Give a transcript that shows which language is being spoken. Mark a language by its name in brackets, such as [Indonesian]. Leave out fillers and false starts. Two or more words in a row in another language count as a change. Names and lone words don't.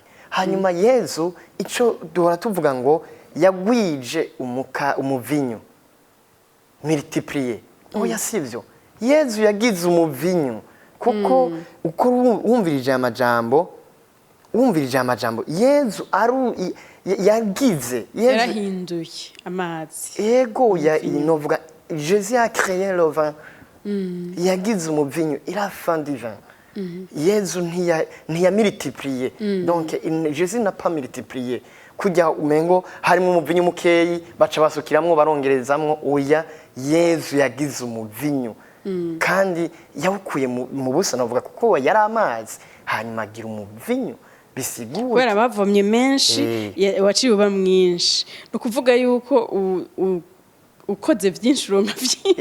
[Rundi] Hanyuma Yezu ico duhora tuvuga ngo yagwije umuvinyu multiplier, oya sivyo, Yezu yagize umuvinyu, kuko uko wumvirije amajambo Yezu yagize, yarahinduye amazi. Ego novuga [French] Jésus a créé le vin, [Rundi] yagize umuvinyu, [French] il a fait du vin. [Rundi] Yezu ntiya multiplier, [French] donc Jésus n'a pas multiplié [Rundi] kujya umengo harimo umuvinyu mukeyi baca basukiramwo barongerezamwo, oya Yezu yagize umuvinyu, kandi yawukuye mu busa, navuga kuko yari amazi hanyuma agira umuvinyu, bisigura kubera bavomye menshi waciye uba mwinshi, no kuvuga yuko ukoze byinshi uronka byinshi.